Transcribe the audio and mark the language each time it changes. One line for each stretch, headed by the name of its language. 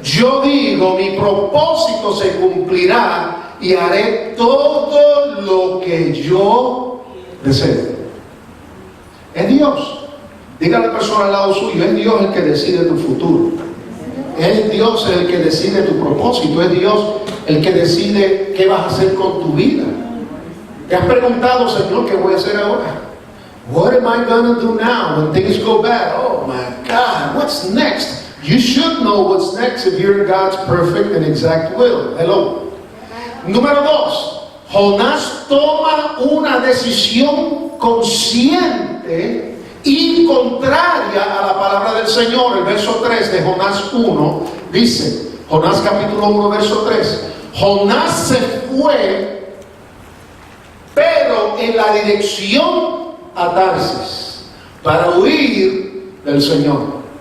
Spanish: Yo digo, mi propósito se cumplirá y haré todo lo que yo deseo. Es Dios. Diga a la persona al lado suyo: es Dios el que decide tu futuro. Es Dios el que decide tu propósito. Es Dios el que decide qué vas a hacer con tu vida. ¿Te has preguntado, Señor, qué voy a hacer ahora?
English: What am I going to do now when things go bad? Oh my God, what's next? You should know what's next if you're in God's perfect and exact will. Hello.
Spanish: Número 2. Jonás toma una decisión consciente y contraria a la palabra del Señor. El verso 3 de Jonás 1 dice, Jonás capítulo 1 verso 3, Jonás se fue, pero en la dirección a Tarsis, para huir del Señor.